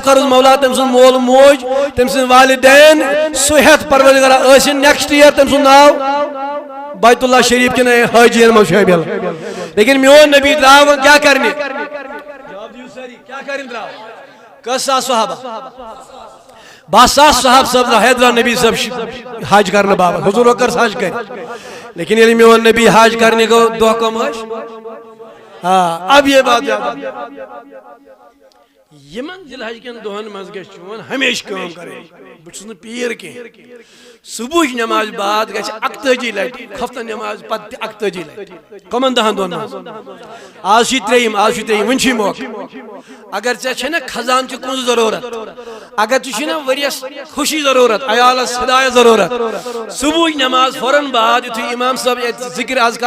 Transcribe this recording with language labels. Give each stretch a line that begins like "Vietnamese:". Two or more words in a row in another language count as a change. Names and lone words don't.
Kashmiri: کٔرٕس مولا تٔمۍ سُنٛد مول موج تٔمۍ سٕنٛدۍ والدین سُہ ہٮ۪تھ پروردگارا ٲسِن
English: next year
Kashmiri: تٔمۍ سُنٛد ناو بیت اللہ شریف کن حاجین منٛز شٲمِل لیکن میون نبی درٛاو وۄنۍ کیٛاہ کرنہِ کیٛاہ کرٕنۍ درٛاو کٔژ ساس صحابہ 10,000 صحابہٕ صٲب درٛاو حیدرا نبی صٲب حج کرنہٕ باپتھ حضورو کٔر حج کٔرۍ لیکن ییٚلہِ میون نبی حج کرنہِ گوٚو دۄہ کم ٲسۍ اب یہ بات یاد یمن ذی الحج کٮ۪ن دۄہن منٛز گژھِ چون ہمیشہِ کٲم کرٕنۍ بہٕ چھُس نہٕ پیٖر کینٛہہ صبحٕچ نٮ۪مازِ بعد گژھِ 41 لٹہِ خفتن نٮ۪مازِ پتہٕ تہِ 41 لٹہِ کمن 10 دۄہن منٛز آز چھُ ترٛیٚیِم وُنہِ چھُے موقعہٕ اگر ژےٚ چھے نا خزانچہِ کُنٛز ضروٗرت اگر ژےٚ چھُے نا ؤرِیس خوشی ضروٗرت عیالس ہدایت ضروٗرت صبحٕچ نٮ۪ماز فوراً بعد یُتھُے اِمام صٲب ییٚتہِ ذِکر اذکار